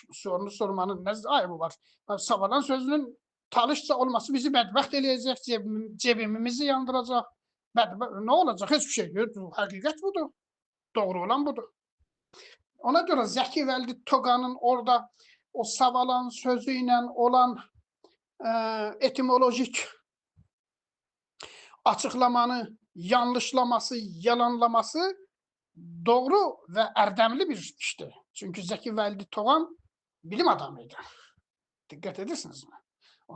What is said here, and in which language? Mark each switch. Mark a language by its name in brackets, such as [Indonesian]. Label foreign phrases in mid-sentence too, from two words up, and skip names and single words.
[Turkish] Bu sorunu sormanın [Azerbaijani] nə ayıbı var? Savadan sözünün talışça olması bizi bədbəxt eləyəcək, cebimizi yandıracaq. [Turkish] Ne olacaq? Hiçbir şey yok. [Azerbaijani] Həqiqət budur. Doğru olan budur. Ona görə Zəki Vəldi Toğanın orada o savalan sözü ilə olan etimolojik [Turkish] açıklamanı yanlışlaması, yalanlaması doğru ve erdemli bir işti. Çünkü Zəki Vəldi Toğan bilim adamıydı. Dikkat edersiniz mi?